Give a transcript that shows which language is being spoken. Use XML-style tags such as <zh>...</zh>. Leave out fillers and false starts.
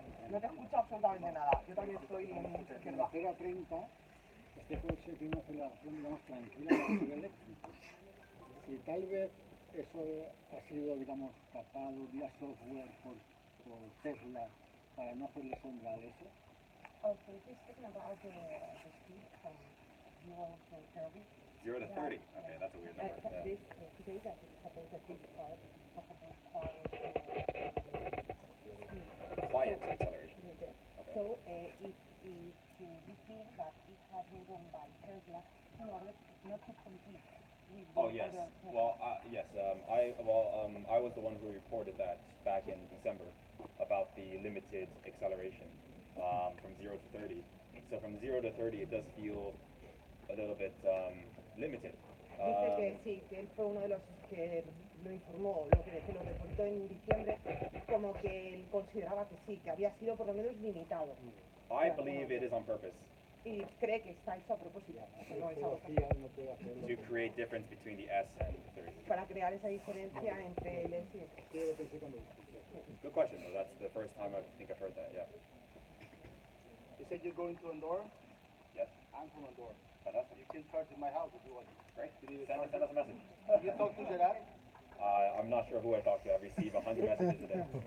<es>No te escucho absolutamente nada. Yo también estoy en mucha izquierda. 0 a 30, este coche tiene una aceleración, digamos, tranquila de coche eléctrico. Y tal vez eso ha sido, digamos, capado vía software por Tesla para no hacerle sombra a eso.</es> <en>Oh, so this is about the speed from 0 to 30. 0 to 30. Okay, that's a weird number. Yeah. This today that is supposed to be Quiet acceleration. So if you think that it has been done by Tesla in order not to compete with Oh yes. Well, yes. I was the one who reported that back in December about the limited acceleration from 0 to 30. So from 0 to 30, it does feel a little bit limited.</en> <es>Dice que sí, que él fue uno de los que lo informó, lo que lo reportó en diciembre, como que él consideraba que sí, que había sido por lo menos limitado.</es> <en>I believe it is on purpose</en> <es>Y cree que está hecho a propósito, que no es algo</es> <en>to create difference between the S and the 30.</en> <es>para crear esa diferencia entre el S y el S.</es> <en>Good question. Though. That's the first time I think I've heard that. Yeah. You said you're going to Andorra? Yes. I'm from Andorra. Fantastic. You can charge in my house if you want. Great. Send us a message. You talk to Gerard? I'm not sure who I talked to. I receive 100 messages a day.</en>